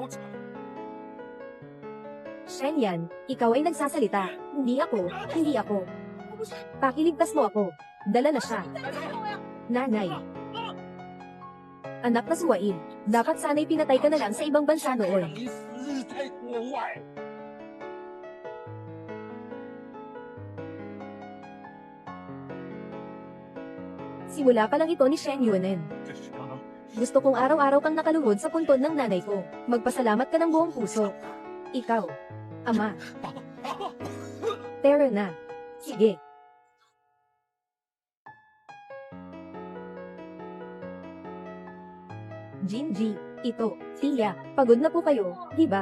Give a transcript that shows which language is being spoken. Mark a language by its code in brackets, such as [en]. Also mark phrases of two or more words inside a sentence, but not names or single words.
[tl] Shen Yan, ikaw ay nagsasalita. Hindi ako. Pakiligtas mo ako. Dala na siya. Nanay. Anak na suwain. Dapat sana'y pinatay ka na lang sa ibang bansa noon. [zh] 你死在国外。 [tl] Simula pa lang ito ni Shen Yunen. [zh] 这是刚刚 [tl] Gusto kong araw-araw kang nakaluhod sa puntod ng nanay ko. Magpasalamat ka ng buong puso. Ikaw. Ama. Tara na. Sige. Jinji, ito, Tia, pagod na po kayo, di ba?